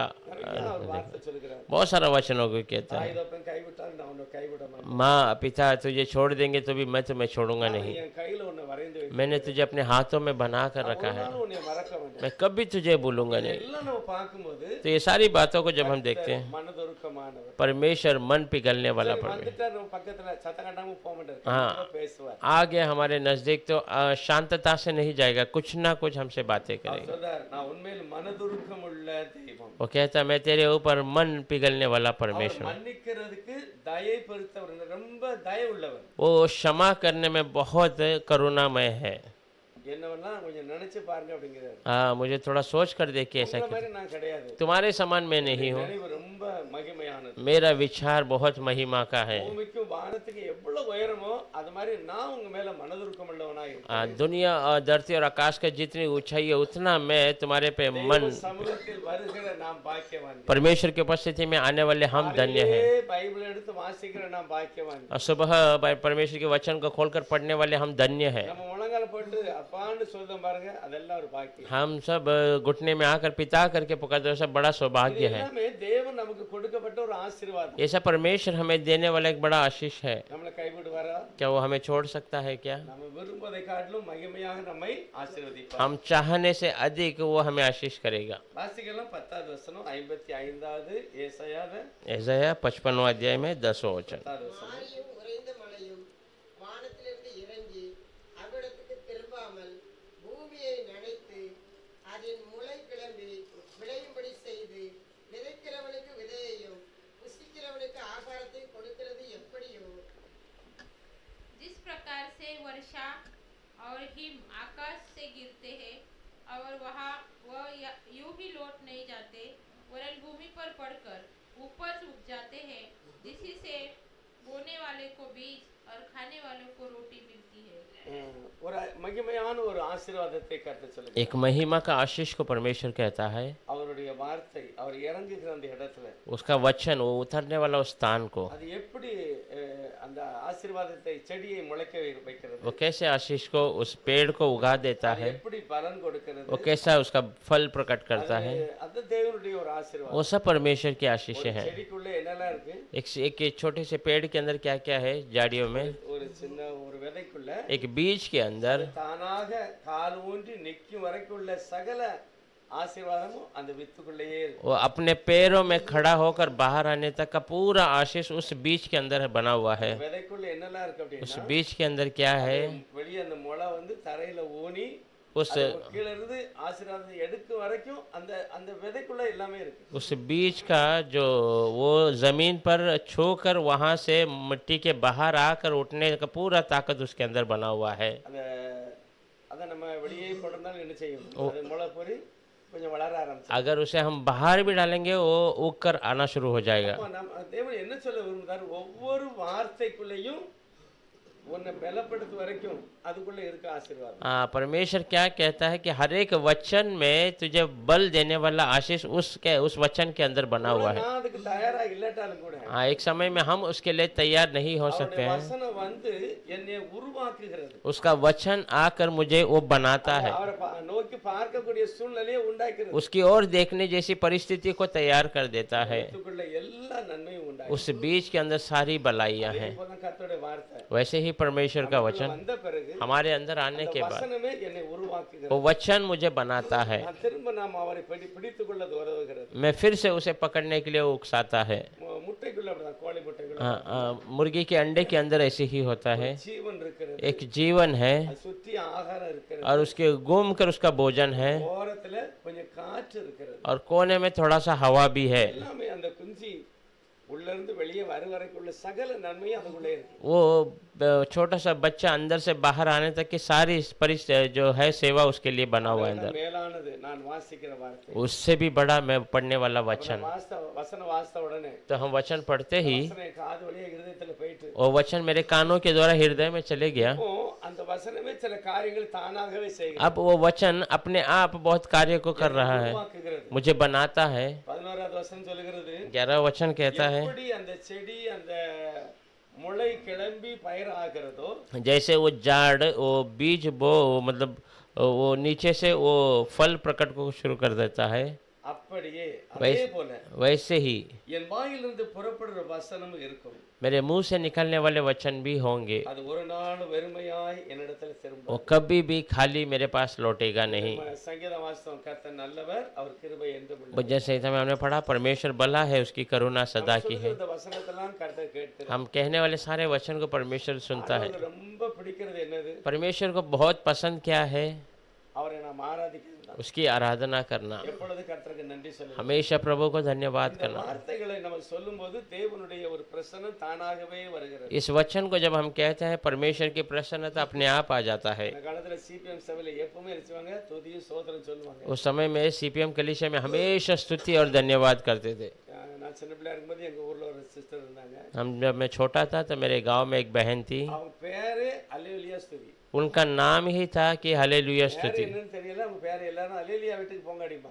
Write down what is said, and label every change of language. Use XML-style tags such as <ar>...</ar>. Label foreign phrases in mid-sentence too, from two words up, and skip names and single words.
<ta>அவர் வார்த்தை சொல்கிறார்,</ta> <hi>बहुत सारा वचनों को कहता है,</hi> <ta>தாய்தப்பன் கைவிட்டால் நான் உன்னை கைவிட மாட்டேன்.</ta> <hi>माँ पिता तुझे छोड़ देंगे तो भी मैं तुम्हें छोड़ूंगा नहीं।</hi> <ta>என் கையில உன்னை வரைந்து வைத்து</ta> <hi>मैंने तुझे अपने हाथों में बना कर रखा है,</hi> <ta>நானும் உன்னை மறக்க மாட்டேன்.</ta> <hi>मैं कभी तुझे भूलूंगा नहीं।</hi> <ta>எல்லாம் நம்ம பார்க்கும்போது</ta> <hi>तो ये सारी बातों को जब हम देखते हैं,</hi> <ta>மனதுருக்கமானவர்</ta> <hi>परमेश्वर मन पिघलने वाला परमेश्वर</hi> <ta>வந்துட்டா நம்ம பக்கத்துல சத்தம் கட்டாம போக மாட்டாரு,</ta> <hi>हाँ।</hi> <ta>கண்டிப்பா பேசுவார்.</ta> <hi>आ गया हमारे नजदीक तो शांतता से नहीं जाएगा, कुछ ना कुछ हमसे बातें</hi> <ta>அவர்</ta> <hi>करेगा।</hi> <ta>சொல்றார், நான் உண்மையில் மனதுருக்கமுள்ள தெய்வம்.</ta> <hi>वो कहता मैं तेरे ऊपर मन पिघलने वाला</hi> <ta>அவர்</ta> <hi>परमेश्वर हूँ।</hi> <ta>மன்னிக்கிறதுக்கு தயை பொறுத்தவர், ரொம்ப தயை உள்ளவர்.</ta> <hi>वो क्षमा करने में बहुत करुणामय है।</hi> <ta>என்னவெல்லாம் கொஞ்சம் நினைச்சு பாருங்க அப்படிங்கிறாரு.</ta> <hi>हाँ, मुझे थोड़ा सोच कर देखिए ऐसा</hi> <ta>உங்களை</ta> <hi>कि</hi> <ta>மாதிரி நான் கிடையாது,</ta> <hi>तुम्हारे समान मैं नहीं हूँ,</hi> <ta>நினைவு ரொம்ப மகிமையானது.</ta> <hi>मेरा विचार बहुत महिमा का है।</hi> <ta>பூமிக்கும் வானத்துக்கு எவ்வளவு உயரமோ அது மாதிரி நான் உங்க மேல மனதுருக்கம் உள்ளவனாய் இருக்கேன்.</ta> <hi>दुनिया और धरती और आकाश का जितनी ऊंचाई है उतना मैं तुम्हारे पे मन,</hi> <ta>சமூகத்தில் வருகிற நாம் பாக்கியவான்.</ta> <hi>परमेश्वर की उपस्थिति में आने वाले हम धन्य हैं।</hi> <ta>பைபிள் எடுத்து வாசிக்கிற நாம் பாக்கியவான்.</ta> <hi>और सुबह परमेश्वर के वचन को खोलकर पढ़ने वाले हम धन्य हैं।</hi> <ta>நம்ம முழங்கால போட்டு அப்பான்னு சொல்றோம் பாருங்க, அதெல்லாம் ஒரு பாக்கியம்.</ta> <hi>हम सब घुटने में आकर पिता करके पुकारते हैं, सब बड़ा सौभाग्य है।</hi> <ta>எல்லாமே தேவன் நமக்கு கொடுக்கப்பட்ட ஒரு ஆசீர்வாதம்.</ta> <hi>ऐसा परमेश्वर हमें देने वाला एक बड़ा आशीष है।</hi> <ta>நம்மளை கைவிடுவாரா?</ta> <hi>क्या वो हमें छोड़ सकता है क्या?</hi> <ta>நம்ம விரும்பதை காட்டிலும் மகிமையாக நம்மை ஆசீர்வதிப்பார்.</ta> <hi>हम चाहने से अधिक वो हमें आशीष करेगा।</hi> <ta>வாசிக்கலாம் 10வது வசனம் 55வது ஏசாயால</ta> <hi>ऐसाया 55वां अध्याय में 10वां वचन।</hi> <ta>10வது வசனம். மாரியும் உறைந்த மழையும் வானத்திலிருந்து இறங்கி அவ்விடத்துக்கு திரும்பாமல் பூமியை நனைத்து அதன் முளை கிளம்பி விளையும்படி செய்து விதைக்கிறவனுக்கு விதையையும் புசிக்கிறவனுக்கு ஆகாரத்தை கொடுக்கிறது எப்படியோ</ta> <hi>जिस प्रकार से वर्षा और हिम आकाश से गिरते हैं और वह यूं ही लौट नहीं जाते, वरन भूमि पर पड़कर उपज उग जाते हैं, जिसी से बोने वाले को बीज और खाने वालों को रोटी मिलती है।</hi> <ta>ஒரு மகிமையான ஒரு ஆசீர்வாதத்தை கர்த்தர் சொல்லுங்க.</ta> <hi>एक महिमा का आशीष को परमेश्वर कहता है,</hi> <ta>அவருடைய வார்த்தை, அவர் இறங்குகிற அந்த இடத்துல</ta> <hi>उसका वचन, वो उतरने वाला उस स्थान को,</hi> <ta>அது எப்படி அந்த ஆசீர்வாதத்தை செடியை முளைக்க வைக்கிறது,</ta> <hi>वो कैसे आशीष को उस पेड़ को उगा देता</hi> <ta>அது</ta> <hi>है,</hi> <ta>எப்படி பலன் கொடுக்கிறது,</ta> <hi>वो कैसा उसका फल प्रकट करता है,</hi> <ta>அது தேவனுடைய ஒரு ஆசீர்வாதம்.</ta> <hi>वो सब परमेश्वर की आशीष है।</hi> <ta>செடிக்குள்ள என்னெல்லாம் இருக்கு?</ta> <hi>एक छोटे से पेड़ के अंदर क्या क्या है, जाड़ियों में</hi> <ta>ஒரு சின்ன ஒரு விதைக்குள்ள</ta> <hi>एक बीज के अंदर</hi> <ta>தானாக கால் ஊன்றி நிற்கும் வரைக்கும் உள்ள சகல ஆசீர்வாதமும் அந்த வித்துக்குள்ளேயே இருக்கு.</ta> <hi>वो अपने पैरों में खड़ा होकर बाहर आने तक का पूरा आशीष उस बीज के अंदर बना हुआ है।</hi> <ta>விதைக்குள்ள என்னெல்லாம் இருக்கு</ta> <hi>उस</hi> <ta>அப்படின்னா</ta> <hi>बीज के अंदर क्या है?</hi> <ta>வெளியே அந்த முளை வந்து தரையில ஊனி</ta> <hi>उस</hi> <ta>கீழ இருந்து ஆசீர்வாதம் எடுக்க வரைக்கும் அந்த அந்த விதைக்குள்ள எல்லாமே இருக்கு.</ta> <hi>उस बीज का जो वो जमीन पर छूकर वहां से मिट्टी के बाहर आकर उठने का पूरा ताकत उसके अंदर बना हुआ है।</hi> <ta>அந்த அத நம்ம வெளியே போடுறதால என்ன செய்யும்? அது முளை பொறி கொஞ்சம் வளர ஆரம்பிச்சு.</ta> <hi>अगर उसे हम बाहर भी डालेंगे वो उग कर आना शुरू हो जाएगा।</hi> <ta>நம்ம தேவன் என்ன சொல்ல விரும்புறாரு? ஒவ்வொரு வார்த்தைக்குள்ளேயும் உன்னை பலப்படுத்து வரைக்கும் அதுக்குள்ள இருக்க ஆசீர்வாதம்.</ta> <hi>परमेश्वर क्या कहता है कि हर एक वचन में तुझे बल देने वाला आशीष उस वचन के अंदर बना हुआ है।</hi> <ta>நான் அதுக்கு தயாரா இல்லாட்டாலும் கூட</ta> <hi>एक समय में हम उसके लिए तैयार नहीं हो सकते</hi> <ta>அவருடைய</ta> <hi>हैं।</hi> <ta>வசனம் வந்து என்னை உருவாக்குகிறது.</ta> <hi>उसका वचन आकर मुझे वो बनाता है,</hi> <ta>அவரை நோக்கி பார்க்கக்கூடிய சூழ்நிலையை உண்டாக்குறது.</ta> <hi>उसकी ओर देखने जैसी परिस्थिति को तैयार कर देता है।</hi> <ta>இதுக்குள்ள எல்லா நன்மையும் உண்டாக்குது.</ta> <hi>उस बीज के अंदर सारी भलाइयां हैं।</hi> <ta>இப்போதான் கர்த்தருடைய வார்த்தை</ta> <hi>वैसे ही परमेश्वर का वचन</hi> <ta>வந்த பிறகு</ta> <hi>हमारे अंदर आने के बाद</hi> <ta>வசனமே என்னை உருவாக்குகிறது.</ta> <hi>वो वचन मुझे बनाता है।</hi> <ta>நான் திரும்ப நாம் அவரை பிடித்துக் கொள்ள உதவுகிறது.</ta> <hi>मैं फिर से उसे पकड़ने के लिए वो उकसाता है।</hi> <ta>முட்டைக்குள்ள அப்படிதான், கோழி முட்டைக்குள்ள</ta> <hi>मुर्गी के अंडे के अंदर ऐसे ही होता है।</hi> <ta>ஜீவன் இருக்கிறது.</ta> <hi>एक जीवन है</hi> <ta>அது சுத்தி ஆகாரம் இருக்கிறது.</ta> <hi>और उसके घूम कर उसका भोजन है</hi> <ta>ஓரத்துல கொஞ்சம் காற்று இருக்கிறது.</ta> <hi>और कोने में थोड़ा सा हवा भी है।</hi> <ta>எல்லாமே அந்த குஞ்சி உள்ள இருந்து வெளியே வரைக்குள்ள சகல நன்மையும் அதுக்குள்ளே இருக்கு.</ta> <hi>वो छोटा सा बच्चा अंदर से बाहर आने तक की सारी जो है सेवा उसके लिए बना हुआ है अंदर।</hi> <ta>மேலானது நான் வாசிக்கிற வார்த்தை.</ta> <hi>उससे भी बड़ा मैं पढ़ने वाला वचन।</hi> <ta>வசன வாசித்த உடனே</ta> <hi>तो हम वचन पढ़ते ही</hi> <ta>வசனம் காது வழியா இருதயத்துல போயிட்டு</ta> <hi>वो वचन मेरे कानों के द्वारा हृदय में चले गया।</hi> <ta>இப்போ அந்த வசனமே சில காரியங்கள் தானாகவே செய்கிறது.</ta> <hi>अब वो वचन अपने आप बहुत कार्य को कर रहा है,</hi> <ta>உருவாக்குகிறது.</ta> <hi>मुझे बनाता है।</hi> <ta>11வது வசனம் சொல்லுகிறது</ta> <hi>11 वचन कहता है</hi> <ta>எப்படி அந்த செடி அந்த முளை கிளம்பி பயிர் ஆகிறதோ</ta> <hi>जैसे वो जाड़ वो बीज वो मतलब वो नीचे से वो फल प्रकट को शुरू कर देता है,</hi> <ta>அப்படியே அதே போல</ta> <hi>वैसे ही</hi> <ta>என் வாயிலிருந்து புறப்படுற வசனம் இருக்கும்.</ta> <hi>मेरे मुंह से निकलने वाले वचन भी होंगे,</hi> <ta>அது ஒரு நாள் வெறுமையாய் என்னிடத்தில் திரும்ப.</ta> <hi>वो कभी भी खाली मेरे पास लौटेगा नहीं।</hi> <ta>சங்கீத வாசனம் கர்த்தர் நல்லவர், அவர் கிருபை என்றும் உள்ளது.</ta> <hi>जैसे समय हमने पढ़ा परमेश्वर भला है, उसकी करुणा सदा की है।</hi> <ta>இந்த வசனத்தெல்லாம் கர்த்தர் கேட்கிறார்.</ta> <hi>हम कहने वाले सारे वचन को परमेश्वर सुनता है।</hi> <ta>அவருக்கு ரொம்ப பிடிக்கிறது என்னது?</ta> <hi>परमेश्वर को बहुत पसंद क्या है?</hi> <ta>அவரை நாம் ஆராதிக்கிறது தான்.</ta> <hi>उसकी आराधना करना,</hi> <ta>எப்பொழுது கர்த்தருக்கு நன்றி சொல்லுங்கள்.</ta> <hi>हमेशा प्रभु को धन्यवाद</hi> <ta>இந்த</ta> <hi>करना।</hi> <ta>வார்த்தைகளை நம்ம சொல்லும்போது தேவனுடைய ஒரு பிரசன்னம் தானாகவே வருகிறது.</ta> <hi>इस वचन को जब हम कहते हैं परमेश्वर की प्रसन्नता अपने आप आ जाता है।</hi> <ta>இந்த காலத்துல சிபிஎம் சபையில எப்பவுமே நினைச்சுவாங்க துதியும் சோதரம் சொல்லுவாங்க.</ta> <hi>उस समय में सीपीएम कलीसिया में हमेशा स्तुति और धन्यवाद करते थे।</hi> <ta>நான் சின்ன பிள்ளையா இருக்கும்போது எங்க ஊர்ல ஒரு சிஸ்டர் இருந்தாங்க.</ta> <hi>जब मैं छोटा था तो मेरे गांव में एक बहन थी,</hi> <ta>அவங்க பேரு அல்லேலூயா ஸ்துதி.</ta> <hi>उनका नाम ही था कि हालेलुया</hi> <ta>பேரு</ta> <hi>स्तुति।</hi> <ta>என்னன்னு தெரியல, அவங்க பேரு எல்லாரும் அல்லேலூயா வீட்டுக்கு போங்க அடிப்பாங்க.</ta>